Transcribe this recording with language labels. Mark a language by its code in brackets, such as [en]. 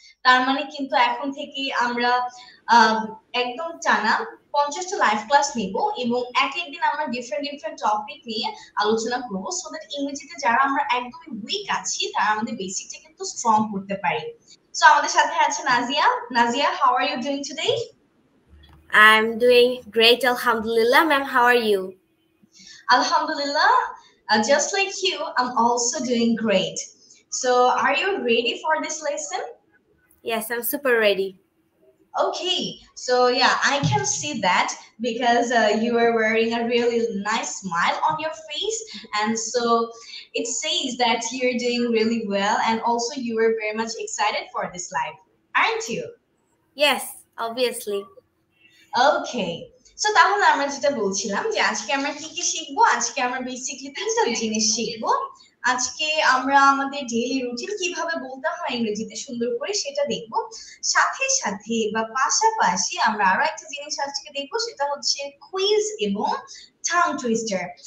[bn] তার মানে কিন্তু এখন থেকে আমরা আহ, একদম টানা 50টা লাইভ ক্লাস নিব এবং এক একদিন আমরা ডিফারেন্ট ডিফারেন্ট টপিক নিয়ে আলোচনা করব, সো দ্যাট ইংরেজিতে যারা আমরা একদমই উইক আছি তারা আমাদের বেসিকটা কিন্তু স্ট্রং করতে পারি। সো আমাদের সাথে আছে Nazia. Nazia, [en] How are you doing today? I'm doing great, Alhamdulillah. Ma'am, how are you? Alhamdulillah, just like you, I'm also doing great. So are you ready for this lesson? Yes, I'm super ready. Okay, so yeah, I can see that because you are wearing a really nice smile on your face, and so it says that you're doing really well, and also you are very much excited for this live, aren't you? Yes, obviously. Okay. [bn] So তাহলে আমরা যেটা বলছিলাম যে আজকে আমরা কি কি শিখবো, আজকে আমরা বেসিকলি তিনটা জিনিস শিখবো। আজকে আমরা আমাদের ডেইলি রুটিন কিভাবে বলতে হয় ইংরেজিতে সুন্দর করে সেটা দেখবো। সাথে সাথে বা পাশাপাশি আমরা আরো একটা জিনিস আজকে দেখবো, সেটা হচ্ছে কুইজ এবং টাং টুইস্টার।